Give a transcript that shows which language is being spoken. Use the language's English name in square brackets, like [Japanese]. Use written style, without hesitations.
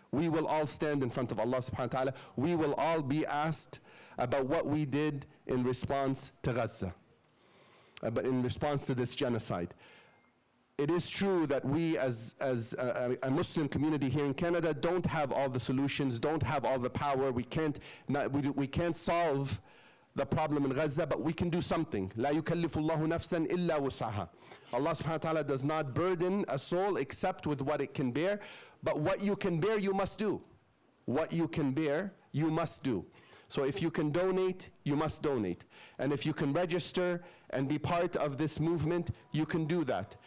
[English] We will all stand in front of Allah subhanahu wa ta'ala. We will all be asked about what we did in response to Gaza, but in response to this genocide. It is true that we as a Muslim community here in Canada don't have all the solutions, don't have all the power. We can't solve the problem in Gaza, but we can do something. [Arabic] لا يكلف الله نفسا إلا وسعها. [English] Allah subhanahu wa ta'ala does not burden a soul except with what it can bear, but what you can bear, you must do. What you can bear, you must do. So if you can donate, you must donate. And if you can register and be part of this movement, you can do that.